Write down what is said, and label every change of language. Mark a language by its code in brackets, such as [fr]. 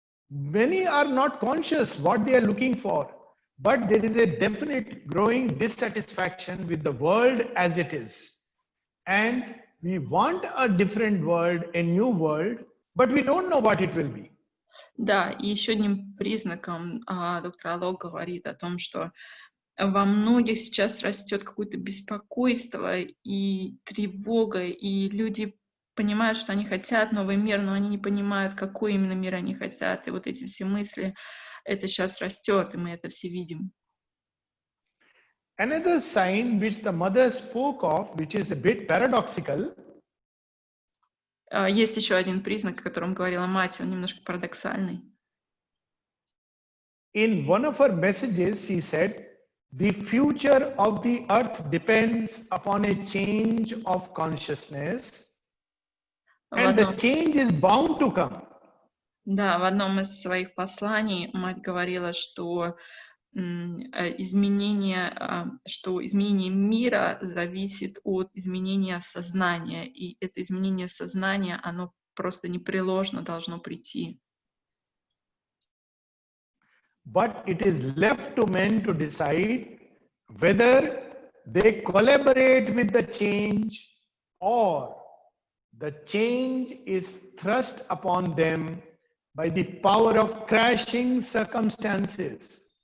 [en] Many are not conscious what they are looking for, but there is a definite growing dissatisfaction with the world as it is. And we want a different world, a new world, but we don't know what it will be. [ru] Да, и еще одним признаком доктор Алок говорит о том, что во многих сейчас растет какое-то беспокойство и тревога, и люди понимают, что они хотят новый мир, но они не понимают, какой именно мир они хотят. И вот эти все мысли, это сейчас растет, и мы это все видим. [en] Another sign which the mother spoke of, which is a bit paradoxical. [ru] Есть еще один признак, о котором говорила мать, он немножко парадоксальный. [en] In one of her messages, she said, the future of the earth depends upon a change of consciousness, and the change is bound to come. [ru] Да, в одном из своих посланий мать говорила, что изменение мира зависит от изменения сознания, и это изменение сознания, оно просто непреложно должно прийти. [en] But it is left to men to decide whether they collaborate with the change or the change is thrust upon them by the power of crashing circumstances.